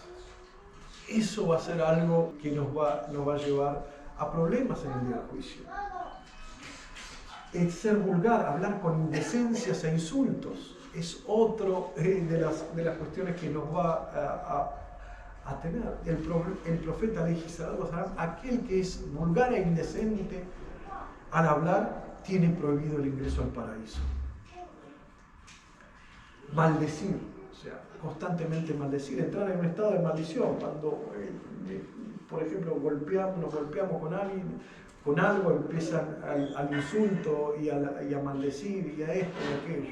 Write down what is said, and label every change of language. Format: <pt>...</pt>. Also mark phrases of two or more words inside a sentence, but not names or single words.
<es>Eso va a ser algo que nos va a llevar a problemas en el día del juicio. El ser vulgar, hablar con indecencias e insultos, es otro de las cuestiones que nos va a tener. El profeta</es> <ar>عليه الصلاة والسلام,</ar> <es>aquel que es vulgar e indecente al hablar, tiene prohibido el ingreso al paraíso. Maldecir, o sea, constantemente maldecir, entrar en un estado de maldición, cuando por ejemplo nos golpeamos con alguien, con algo, empiezan al insulto y a maldecir y a esto y a aquello.</es>